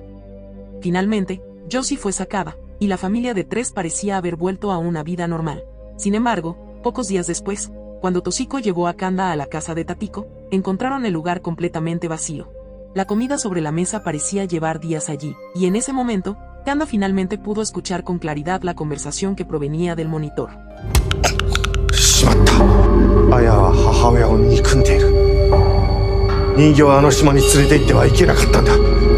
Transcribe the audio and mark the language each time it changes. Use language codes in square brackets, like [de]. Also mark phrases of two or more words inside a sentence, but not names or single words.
[es] Finalmente, Josie fue sacada, y la familia de tres parecía haber vuelto a una vida normal. Sin embargo, pocos días después, cuando Toshiko llevó a Kanda a la casa de Tatiko, encontraron el lugar completamente vacío. La comida sobre la mesa parecía llevar días allí, y en ese momento, Kanda finalmente pudo escuchar con claridad la conversación que provenía del monitor. [ja] しまった。綾は母親を憎んでいる。人形をあの島に連れて行ってはいけなかったんだ。